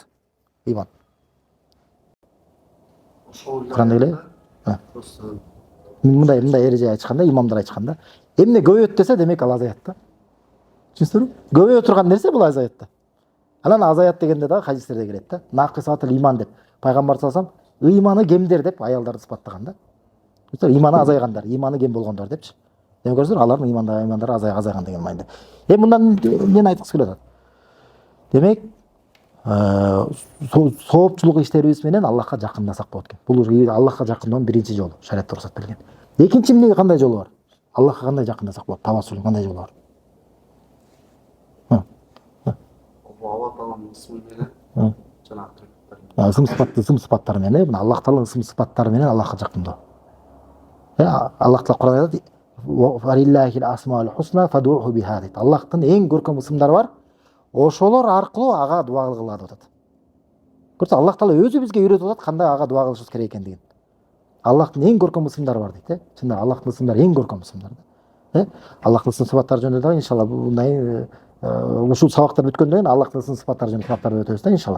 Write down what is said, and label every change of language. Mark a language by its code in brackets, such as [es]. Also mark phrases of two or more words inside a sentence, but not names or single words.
[ky] Иман. Куранда эле. Мындай эреже айтышканда, имамдар айтышканда, эмне көбөйөт десе, демек ал азаят да. Түшүндүңүзбү? Көбөйө турган нерсе бул азаят да. Анан азаят дегенде дагы хадистерде келет да. [ar] ناقصة الإيمان [ky] деп. Пайгамбар [ar] صلى الله عليه وسلم [ky] иманы кемдер деп аялдарды сыпаттаган да. Иманы азайгандар, иманы кем болгондор депчи. Демек көрсөңөр, алардын имандары азайган деген майында. Мындан эмнени айткысы келип атат? Демек, соопчулук иштерибиз менен Аллахка жакындасак болот экен. Бул Аллахка жакындаонун биринчи жолу, шариатта уруксат берилген. Экинчи эмне кандай жолу бар? Аллахка кандай жакындасак болот? Тавассул кандай жолу бар? Алла Тааланын исми менен жанагы ысым сыпаттары менен, Аллах Тааланын ысым сыпаттары менен Аллахка жакындоо. Аллах Таала Куранда айтат: [ar] "ولله الأسماء الحسنى فادعوه بها" [ky] дейт. Аллахтын эң көркөм ысымдары бар. Ошолор аркылуу ага дуа кылгыла деп атат. Көрсө, Аллах Таала өзү бизге үйрөтүп атат кандай ага дуа кылышыбыз керек экендигин. Аллахтын эң көркөм ысымдары бар дейт. Чындап Аллахтын ысымдары эң көркөм ысымдар. Аллахтын ысым сыпаттары жөнүндө дагы иншалла мындай ушул сабактар бүткөндөн кийин Аллахтын ысым сыпаттары жөнүндө сабактарды өтөбүз да иншалла.